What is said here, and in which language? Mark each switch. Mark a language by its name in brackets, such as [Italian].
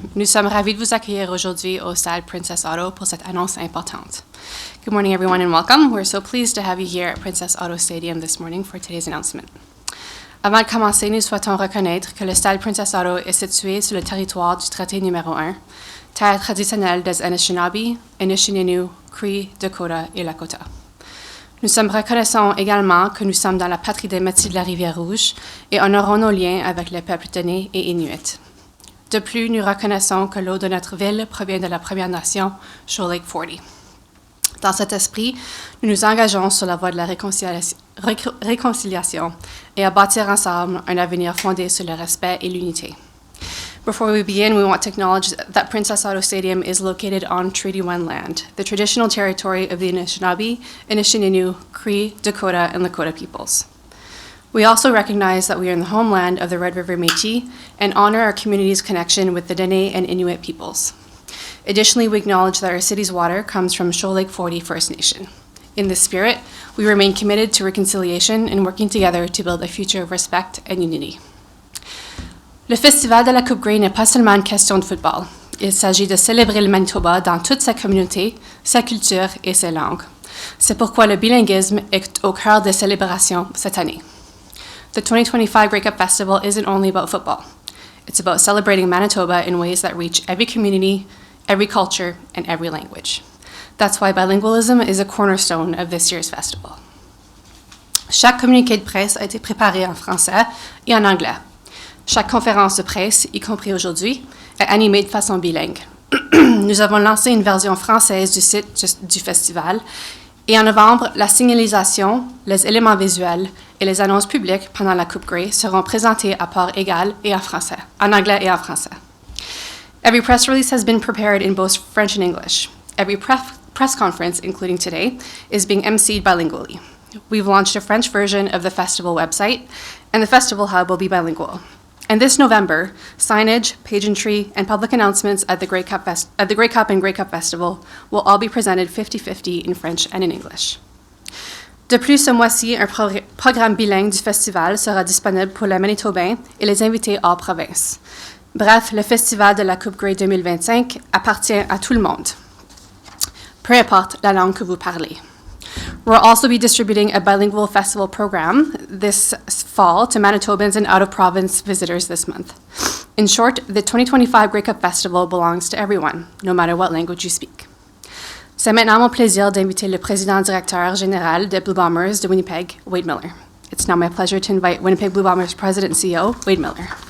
[French] Nous sommes ravis de vous accueillir aujourd'hui au Stade Princess Auto pour cette annonce importante. [English] Good morning, everyone, and welcome. We're so pleased to have you here at Princess Auto Stadium this morning for today's announcement. [French] Avant de commencer, nous souhaitons reconnaître que le Stade Princess Auto est situé sur le territoire du traité numéro 1, terre traditionnelle des Anishinaabe, Anishinaabe, Cree, Dakota et Lakota. Nous sommes reconnaissants également que nous sommes dans la patrie des Métis de la Rivière-Rouge et honorons nos liens avec les peuples Dene et Inuit. De plus, nous reconnaissons que l'eau de notre ville provient de la Première Nation, Shoal Lake 40. Dans cet esprit, nous nous engageons sur la voie de la réconciliation et à bâtir ensemble un avenir fondé sur le respect et l'unité. [English] Before we begin, we want to acknowledge that Princess Auto Stadium is located on Treaty 1 land, the traditional territory of the Anishinaabe, Anishinaabe, Cree, Dakota, and Lakota peoples. We also recognize that we are in the homeland of the Red River Métis and honor our community's connection with the Dene and Inuit peoples. Additionally, we acknowledge that our city's water comes from Shoal Lake 40 First Nation. In this spirit, we remain committed to reconciliation and working together to build a future of respect and unity. [French] Le Festival de la Coupe Grey n'est pas seulement une question de football. Il s'agit de célébrer le Manitoba dans toute sa communauté, sa culture et ses langues. C'est pourquoi le bilinguisme est au cœur des célébrations cette année. [English] The 2025 Grey Cup Festival isn't only about football. It's about celebrating Manitoba in ways that reach every community, every culture, and every language. That's why bilingualism is a cornerstone of this year's festival. [French] Chaque communiqué de presse a été préparé en français et en anglais. Chaque conférence de presse, y compris aujourd'hui, est animée de façon bilingue. Nous avons lancé une version française du site du festival et en novembre, la signalisation, les éléments visuels et les annonces publiques pendant la Coupe Grey seront présentés à part égale et en anglais et en français. [English] Every press release has been prepared in both French and English. Every press conference, including today, is being emceed bilingually. We've launched a French version of the festival website, and the festival hub will be bilingual. And this November, signage, pageantry, and public announcements at the Grey Cup and Grey Cup Festival will all be presented 50-50 in French and in English. [French] De plus, ce mois-ci, un programme bilingue du festival sera disponible pour les Manitobains et les invités hors province. Bref, le Festival de la Coupe Grey 2025 appartient à tout le monde, peu importe la langue que vous parlez. [English] We'll also be distributing a bilingual festival program this fall to Manitobans and out-of-province visitors this month. In short, the 2025 Grey Cup Festival belongs to everyone, no matter what language you speak. [French] C'est maintenant mon plaisir d'inviter le président-directeur général des Blue Bombers de Winnipeg, Wade Miller. [English] It's now my pleasure to invite Winnipeg Blue Bombers President and CEO, Wade Miller.